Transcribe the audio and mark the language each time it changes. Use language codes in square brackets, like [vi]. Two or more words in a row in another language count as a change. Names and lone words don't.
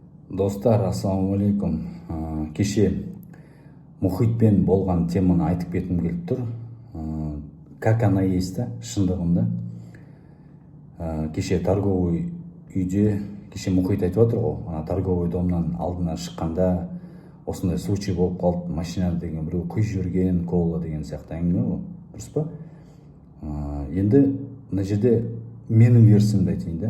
[kk] Достар, ассалаумалейкум. Кеше мұхитпен болған теманы айтып кеткім келіп тұр. [ru] Как она есть та, шындығында. [kk] Кеше торговый үйде, кеше мұхит айтып отыр ғой, ана [ru] торговый домнан [kk] алдына шыққанда осындай случай болып қалды, машина деген біреу құйып жіберген, кола деген сияқты әңгіме ғой, дұрыс па? Енді мына жерде менің версиямды айтайын да.